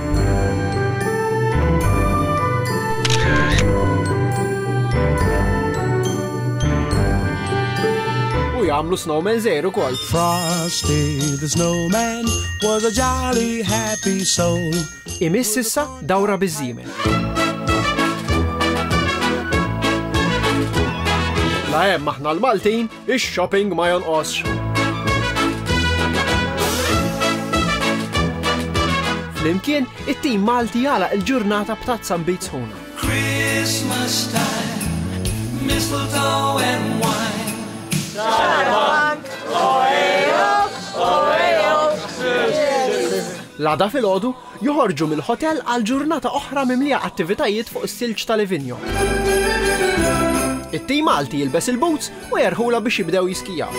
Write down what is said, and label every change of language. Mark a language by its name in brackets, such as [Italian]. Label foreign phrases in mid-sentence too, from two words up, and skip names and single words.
[Maltese] U jagħmlu snowman żgħir ukoll. [English] Frosty the snowman was a jolly happy soul. [Maltese] Imiss issa dawra biż-żiemel. La hemm aħna l-Maltin, ix-shopping ma jonqosx. Flimkien, it-tim Malti jagħlaq il-ġurnata b'tazza mbit sħuna. [English] Christmas time, mistletoe and wine. [Maltese] L-għada filgħodu joħorġu mill-ħotel għal ġurnata oħra mimlija attivitajiet fuq is-silġ ta' Livigno. It-tim Malti jilbes il-boots u jerħula biex jibdew jiskijaw.